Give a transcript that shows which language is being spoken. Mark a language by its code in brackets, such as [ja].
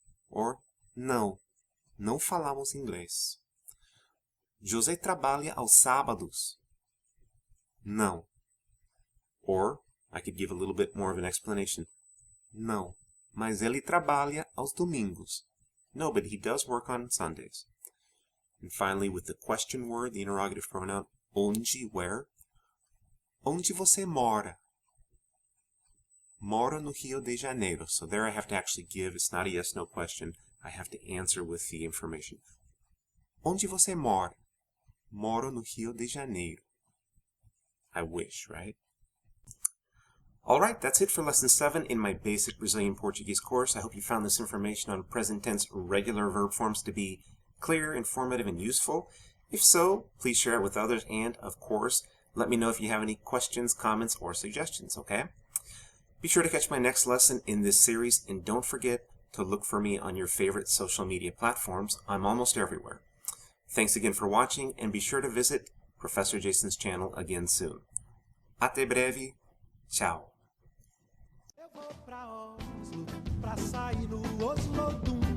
[pt] Or, não, não falamos inglês. José trabalha aos sábados? Não. [en] Or, I could give a little bit more of an explanation. [pt] Não, mas ele trabalha aos domingos. [en] No, but he does work on Sundays. And finally, with the question word, the interrogative pronoun, onde, where. [pt] Onde você mora? Moro no Rio de Janeiro. [en] So there I have to actually give. It's not a yes-no question. I have to answer with the information. [pt] Onde você mora? Moro no Rio de Janeiro. [en] I wish, right? Alright, that's it for Lesson 7 in my basic Brazilian Portuguese course. I hope you found this information on present tense regular verb forms to be clear, informative, and useful. If so, please share it with others, and, of course, let me know if you have any questions, comments, or suggestions, okay? Be sure to catch my next lesson in this series, and don't forget to look for me on your favorite social media platforms. I'm almost everywhere. Thanks again for watching, and be sure to visit Professor Jason's channel again soon. [pt] Até breve. Ciao. Eu vou pra Oslo, pra sair no Oslo